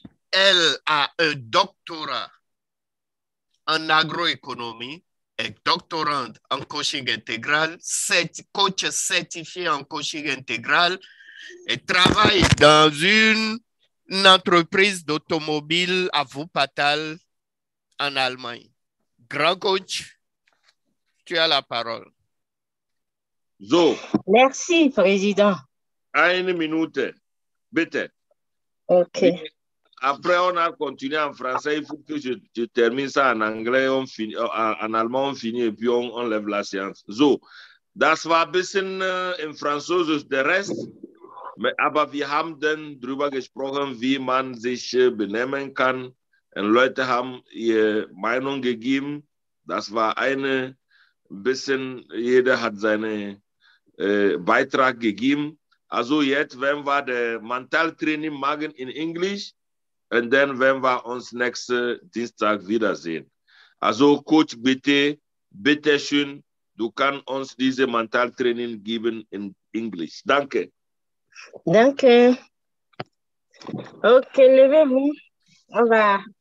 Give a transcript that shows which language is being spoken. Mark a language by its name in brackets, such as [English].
[French] Elle a un doctorat en agroéconomie, est doctorante en coaching intégral, coach certifié en coaching intégral et travaille dans une entreprise d'automobile à Wuppertal en Allemagne. Grand coach, tu as la parole. Zo. Merci, Président. À une minute. [German] Bitte. [French] OK. Après, on a continué en français. Il faut que je termine ça en anglais. On finit, en allemand, on finit et puis on lève la séance. [German] So, das war ein bisschen im Französisch der Rest. Aber wir haben dann darüber gesprochen, wie man sich benehmen kann. Und Leute haben ihre Meinung gegeben. Das war ein bisschen, jeder hat seinen Beitrag gegeben. Also jetzt werden wir das Mentaltraining machen in Englisch. Und dann werden wir uns nächsten Dienstag wiedersehen. Also Coach, bitte schön, du kannst uns diese Mentaltraining geben in Englisch. Danke. Danke. [French] OK, levez-vous. On va